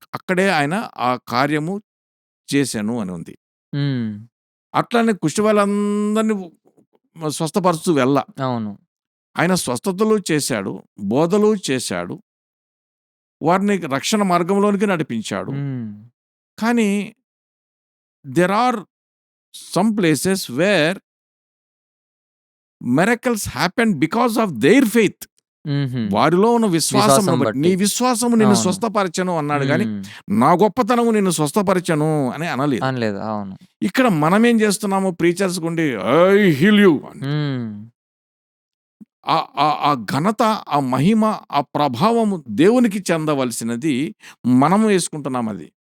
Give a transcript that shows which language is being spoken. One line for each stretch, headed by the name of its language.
Telugu: అక్కడే ఆయన ఆ కార్యము చేశాను అని ఉంది. హ్మ్. అట్లనే కుష్టివాళ్ళందరిని స్వస్థపరుస్తూ అవును. ఆయన స్వస్థతలు చేశాడు, బోధలు చేశాడు, వారిని రక్షణ మార్గంలోనికి నడిపించాడు. హ్మ్.
English: కానీ there are some places where miracles happened because of their faith. హుహు.
Telugu: వారిలో ఉన్న విశ్వాసమును విశ్వాసం బట్టి, నీ బట్టి. విశ్వాసము నిన్ను అవును. స్వస్థపరచెను అన్నాడు గాని, హ్మ్. నా గొప్పతనము నిన్ను స్వస్థపరచెను అని అనలేదు. అనలేదు. అవును. ఇక్కడ మనమేం చేస్తున్నాము, preachers Gundi
English: I heal you
Telugu: అని. హ్మ్. ఆ ఘనత, ఆ మహిమ, ఆ ప్రభావము దేవునికి చెందవలసినది మనం వేసుకుంటున్నాం అది.